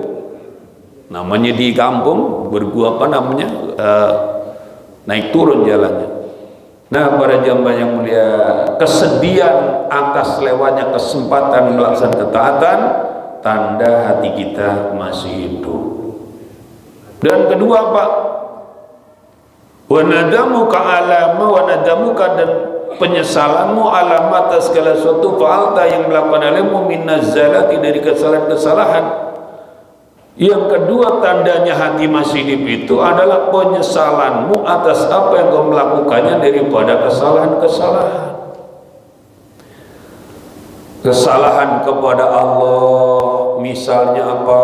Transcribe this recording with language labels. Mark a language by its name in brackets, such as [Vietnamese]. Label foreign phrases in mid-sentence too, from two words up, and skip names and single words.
[Indonesian] Namanya di kampung bergua apa namanya naik turun jalannya. Nah para jamaah yang mulia, kesedihan atas lewatnya kesempatan melaksanakan ketaatan, tanda hati kita masih hidup. Dan kedua Pak, [Arabic] وندمك على ما وندمك, [Indonesian] dan penyesalanmu alama atas segala sesuatu fa'alta yang melakukan olehmu minaz-zalati dari kesalahan-kesalahan. Yang kedua tandanya hati masih hidup itu adalah penyesalanmu atas apa yang kau melakukannya daripada kesalahan-kesalahan. Kesalahan kepada Allah misalnya apa?